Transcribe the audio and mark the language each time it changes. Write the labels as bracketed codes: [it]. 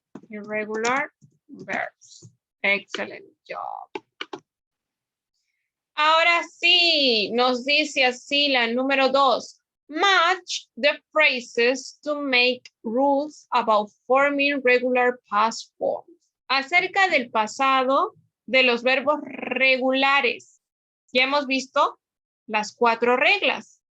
[en] Irregular verbs, excellent job. [es] Ahora sí, nos dice así la número 2. [en] Match the phrases to make rules about forming regular past forms. [es] Acerca del pasado de los verbos regulares. Ya hemos visto las 4 reglas.